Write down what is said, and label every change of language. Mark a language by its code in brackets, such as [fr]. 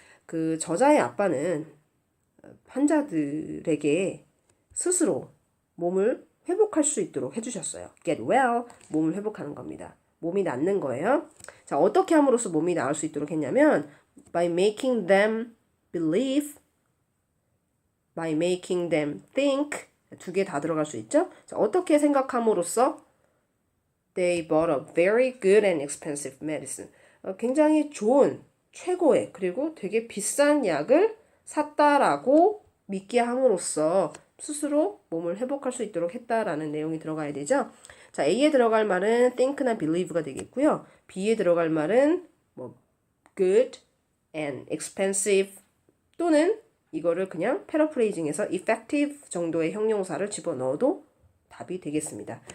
[ko] 그 저자의 아빠는 환자들에게 스스로 몸을 회복할 수 있도록 해주셨어요. [en] Get well, [ko] 몸을 회복하는 겁니다. 몸이 낫는 거예요. 자, 어떻게 함으로써 몸이 나을 수 있도록 했냐면 [en] by making them believe, by making them think, [ko] 두 개 다 들어갈 수 있죠? 자, 어떻게 생각함으로써 [en] they bought a very good and expensive medicine. [ko] 굉장히 좋은, 최고의, 그리고 되게 비싼 약을 샀다라고 믿게 함으로써 스스로 몸을 회복할 수 있도록 했다라는 내용이 들어가야 되죠. 자, A에 들어갈 말은 think나 believe가 되겠고요. B에 들어갈 말은 [en] good and expensive [ko] 또는 이거를 그냥 패러프레이징해서 effective 정도의 형용사를 집어넣어도 답이 되겠습니다.